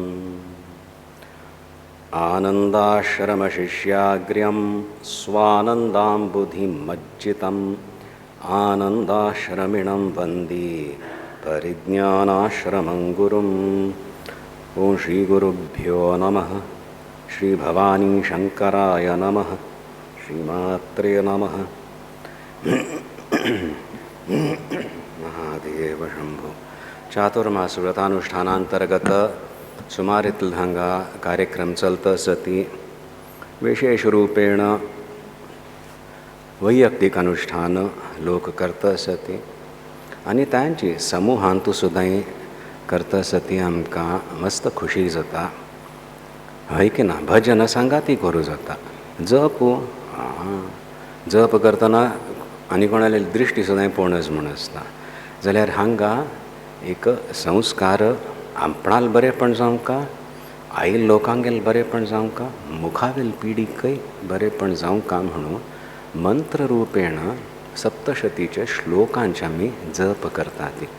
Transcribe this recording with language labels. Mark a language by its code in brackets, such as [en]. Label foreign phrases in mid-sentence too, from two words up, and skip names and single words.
[sa] आनन्दाश्रमशिष्याग्र्यं स्वानन्दाम्बुधिमज्जितम् आनन्दाश्रमिणं वन्दे परिज्ञानाश्रमं गुरुम् ॐ श्रीगुरुभ्यो नमः। श्री भवानी शंकराय नमः। श्रीमात्रे नमः। महादेव शंभो। [kok] चातुर्मास व्रतानुष्ठानांतर्गत सुमारीतील हांगा कार्यक्रम चलत सती विशेष रूपेण वैयक्तिक अनुष्ठान लोक करत सती आणि तांची समूहांतू सुद्धा करत सती आमकां मस्त खुशी जाता। हय की ना। भजन सांगाती करूं जाता। जप करतना आनी कोणाली दृश्टी सुद्दां पळोवनच म्हण आसता जाल्यार हांगा एक संस्कार आपणाल बरेपण जावंका, आई लोकांगेल बरेपण जावंका, मुखावेल पिढीकय बरेपण जावंका म्हणून मंत्र रूपेण सप्तशतीच्या श्लोकांचे आमी जप करतात।